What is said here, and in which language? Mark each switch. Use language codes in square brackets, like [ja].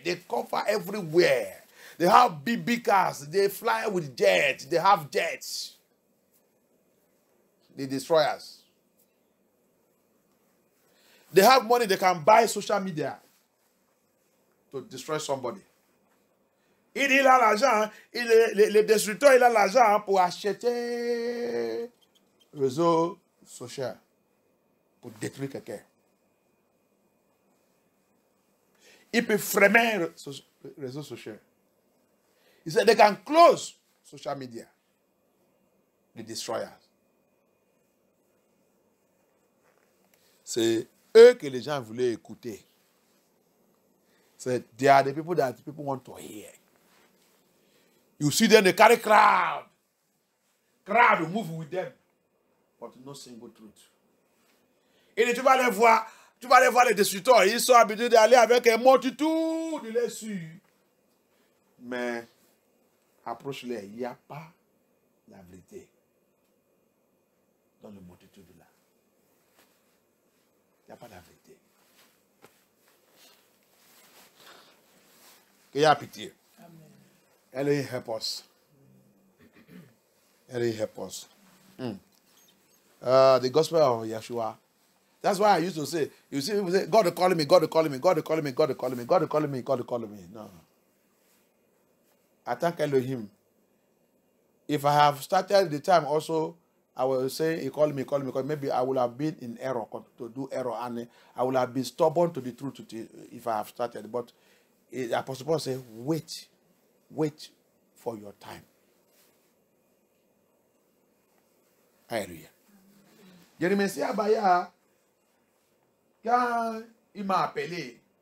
[en] They cover everywhere. They have big cars. They fly with jets. They have jets. The destroyers. They have money. They can buy social media to destroy somebody. [fr] Il a l'argent, le destructeur, il a l'argent pour acheter réseau social, pour détruire quelqu'un. Il peut freiner réseau social. [en] He said they can close social media. The destroyers. [fr] C'est eux que les gens voulaient écouter. [en] They are the people that people want to hear. You see them, they carry crowd. Crowd will move with them. But no single truth. [fr] Et tu vas les voir les destructeurs. Ils sont habitués d'aller avec une multitude de les suivre. Mais approche-les, il n'y a pas la vérité dans la multitude là. Il n'y a pas la vérité. Qu'il y a pitié. [en] Elohim help us. Elohim help us. The gospel of Yeshua. That's why I used to say, you see people say, God is calling me, God is calling me, God is calling me, God is calling me, God is calling me, God is calling me. No. I thank Elohim. If I have started the time also, I will say, he called me, because maybe I would have been in error, to do error, and I would have been stubborn to the truth if I have started. But the Apostle Paul said, wait for your time. Hallelujah. [fr] Je remercie Abaya quand il m'a appelé.